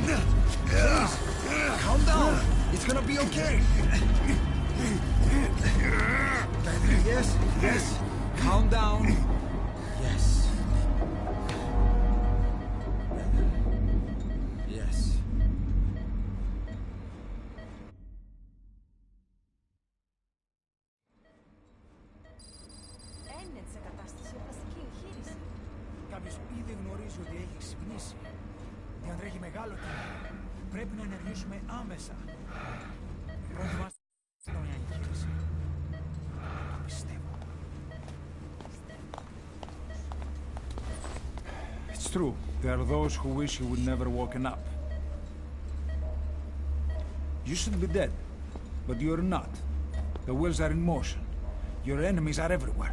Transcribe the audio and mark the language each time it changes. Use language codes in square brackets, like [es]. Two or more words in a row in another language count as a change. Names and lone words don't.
[en] Please! Calm down! It's gonna be okay! Yes, yes! Calm down! Yes. Yes. [el] Είναι σε κατάσταση πλαστική εγχείρηση. Κάποιος ήδη γνωρίζει ότι έχει ξυπνήσει. Διαντρέχει μεγάλο κίνδυνο. Πρέπει να ενεργήσουμε άμεσα. Προετοιμάστε μια εγχείρηση. Το πιστεύω. [en] It's true. There are those who wish you would never woken up. You should be dead, but you're not. The wheels are in motion. Your enemies are everywhere.